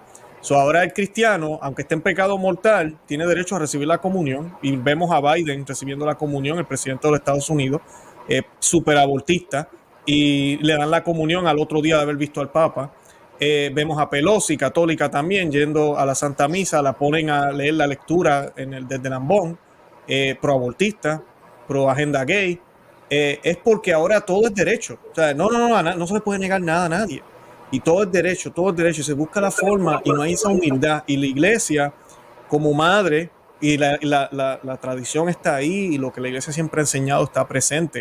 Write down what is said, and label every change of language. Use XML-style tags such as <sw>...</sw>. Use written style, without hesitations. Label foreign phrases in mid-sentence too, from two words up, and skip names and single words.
<es>Ahora el cristiano, aunque esté en pecado mortal, tiene derecho a recibir la comunión y vemos a Biden recibiendo la comunión, el presidente de los Estados Unidos, súper abortista, y le dan la comunión al otro día de haber visto al Papa. Vemos a Pelosi, católica también, yendo a la Santa Misa, la ponen a leer la lectura desde Lambón, pro-abortista, pro-agenda gay. Es porque ahora todo es derecho. O sea, no se le puede negar nada a nadie. Y todo es derecho, y se busca la forma y no hay esa humildad. Y la iglesia, como madre, y la tradición está ahí y lo que la iglesia siempre ha enseñado está presente.</es>